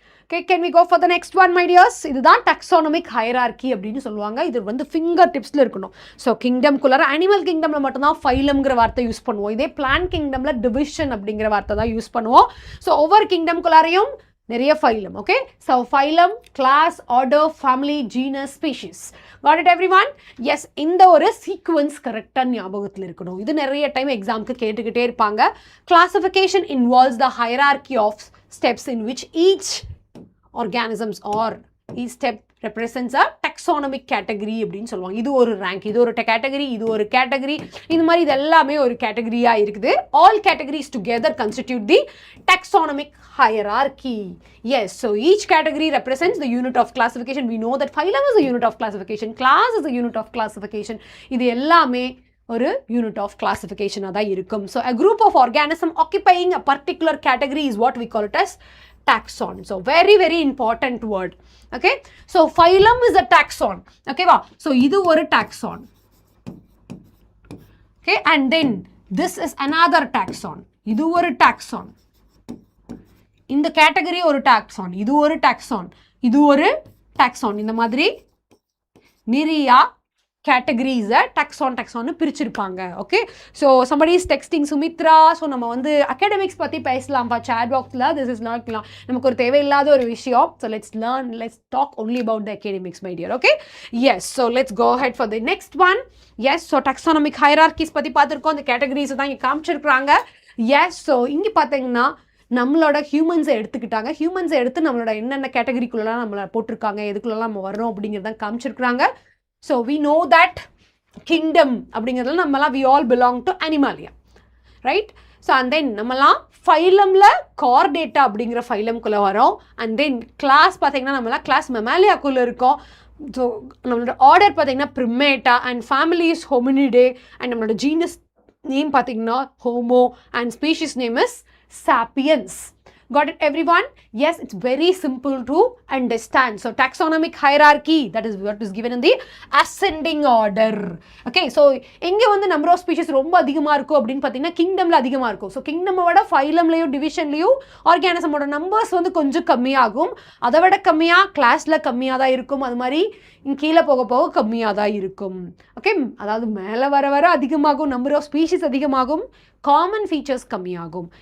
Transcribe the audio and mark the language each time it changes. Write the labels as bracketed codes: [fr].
[en] Okay, can we go for the next one, my dears? [ta] இதுதான் taxonomic hierarchy அப்படின்னு சொல்லுவாங்க. இது வந்து ஃபிங்கர் டிப்ஸில் இருக்கணும். ஸோ கிங்டம்குள்ளார அனிமல் கிங்டமில் மட்டும்தான் ஃபைலம்ங்கிற வார்த்தை யூஸ் பண்ணுவோம். இதே பிளான்ட் கிங்டமில் டிவிஷன் அப்படிங்கிற வார்த்தை தான் யூஸ் பண்ணுவோம். ஸோ ஒவ்வொரு கிங்டம்குள்ளாரையும் நிறைய phylum. [en] Okay, so phylum, class, order, family, genus, species. Got it everyone? [ta] S, இந்த ஒரு சீக்வன்ஸ் கரெக்டாக ஞாபகத்தில் இருக்கணும். இது நிறைய டைம் எக்ஸாமுக்கு கேட்டுக்கிட்டே இருப்பாங்க. [en] classification involves the hierarchy of steps in which each organisms or each step represents a taxonomic category [ta] அப்படின்னு சொல்லுவாங்க. இது ஒரு ரேங்க், இது ஒரு கேட்டகரி, இது ஒரு கேட்டகரி, இந்த மாதிரி இது எல்லாமே ஒரு கேட்டகரியாக இருக்குது. [en] All categories together constitute the taxonomic hierarchy. Yes, so each category represents the unit of classification. We know that phylum is a unit of classification, class is a unit of classification. [ta] இது எல்லாமே ஒரு unit of classification தான் இருக்கும். [en] So a group of organism occupying a particular category is what we call it as taxon. So very very important word. Okay, so phylum is a taxon. [ta] Okay va, so idu oru taxon. [en] Okay, and then this is another taxon. [ta] Idu oru taxon. [en] In the category [ta] oru taxon, idu oru taxon, idu oru taxon. இந்த மாதிரி நிறைய கேட்டகரிஸை டாக்ஸான்னு பிரிச்சிருப்பாங்க. Okay, so [en] somebody is texting [ta] Sumitra. So நம்ம வந்து academics பற்றி பேசலாம்ப்பா chat பாக்ஸில். [en] this is not [ta] நமக்கு ஒரு தேவையில்லாத ஒரு விஷயம். [en] So let's talk only about the academics my dear. Okay, yes, so let's go head for the next one. Yes, so taxonomic hierarchies [ta] பற்றி பார்த்துருக்கோம். அந்த கேட்டகரிஸை தான் இங்கே காமிச்சிருக்கிறாங்க. எஸ், ஸோ இங்கே பார்த்தீங்கன்னா நம்மளோட ஹியூமன்ஸை எடுத்துக்கிட்டாங்க. ஹியூமன்ஸை எடுத்து நம்மளோட என்னென்ன கேட்டகரிக்குள்ளெல்லாம் நம்மளை போட்டிருக்காங்க, எதுக்குள்ளெல்லாம் நம்ம வர்றோம் அப்படிங்கிறத காமிச்சிருக்கிறாங்க. [en] So we know that kingdom [ta] அப்படிங்கிறதுல நம்மலாம் [en] we all belong to animalia, right? [ta] So and then நம்மலாம் ஃபைலமில் கார்டேட்டா அப்படிங்கிற ஃபைலம்குள்ளே வரோம். அண்ட் தென் கிளாஸ் பார்த்தீங்கன்னா நம்மளாம் கிளாஸ் மெமாலியாக்குள்ளே இருக்கோம். ஸோ நம்மளோட ஆர்டர் பார்த்தீங்கன்னா ப்ரிமேட்டா, அண்ட் ஃபேமிலி இஸ் ஹோமினிடே, அண்ட் நம்மளோட ஜீனஸ் நேம் பார்த்தீங்கன்னா homo, and species name is sapiens. [en] Got it everyone? Yes, it's very simple to understand. So taxonomic hierarchy, that is what is given in the ascending order. [ta] Okay, so எங்கே வந்து number of species ரொம்ப அதிகமாக இருக்கும் அப்படின்னு பார்த்தீங்கன்னா கிங்டமில் அதிகமாக இருக்கும். So கிங்டமை விட ஃபைலம்லேயும் டிவிஷன்லேயும் ஆர்கானிசமோட நம்பர்ஸ் வந்து கொஞ்சம் கம்மியாகும். அதை விட கம்மியாக கிளாஸில் கம்மியாக தான் இருக்கும். அது மாதிரி கீழே போக போக கம்மியாக தான் இருக்கும். ஓகே, அதாவது மேலே வர வர அதிகமாகும், நம்பர் ஆஃப் ஸ்பீஷிஸ் அதிகமாகும், காமன் ஃபீச்சர்ஸ் கம்மியாகும்.